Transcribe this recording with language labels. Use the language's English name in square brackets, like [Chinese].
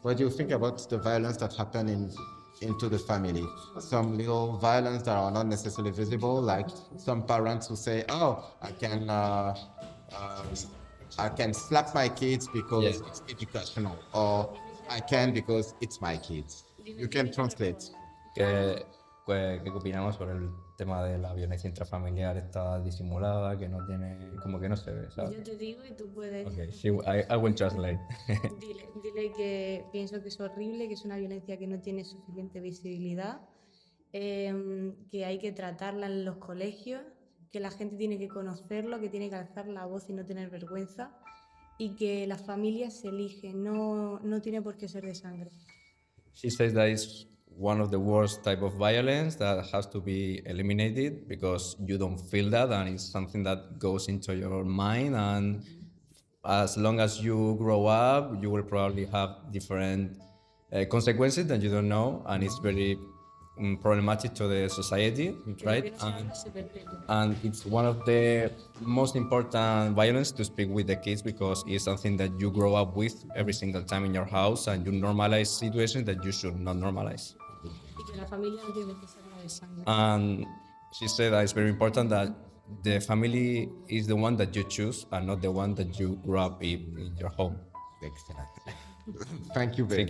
[English] What do you think about the violence that happen into the family? Some little violence that are not necessarily visible, like some parents who say, oh, I can slap my kids because it's educational, or I can because it's my kids. You can translate. [Spanish] ¿Qué opinamos sobre el tema de la violencia intrafamiliar? Está disimulada, que no tiene, como que no se ve, ¿sabes? Yo te digo y tú puedes. [English] Okay, I will translate. [Spanish] Dile que pienso que es horrible, que es una violencia que no tiene suficiente visibilidad, que hay que tratarla en los colegios, que la gente tiene que conocerlo, que tiene que alzar la voz y no tener vergüenza, y que las familias se eligen, no tiene por qué ser de sangre. [English] She says that it's one of the worst type of violence that has to be eliminated because you don't feel that, and it's something that goes into your mind, and as long as you grow up, you will probably have different consequences that you don't know, and it's very problematic to the society, right? And it's one of the most important violence to speak with the kids because it's something that you grow up with every single time in your house, and you normalize situations that you should not normalize. [Spanish] Y que la familia no tiene que ser la de sangre. [English] And she said that it's very important that the family is the one that you choose and not the one that you grew up in your home. Excellent. Thank you very much.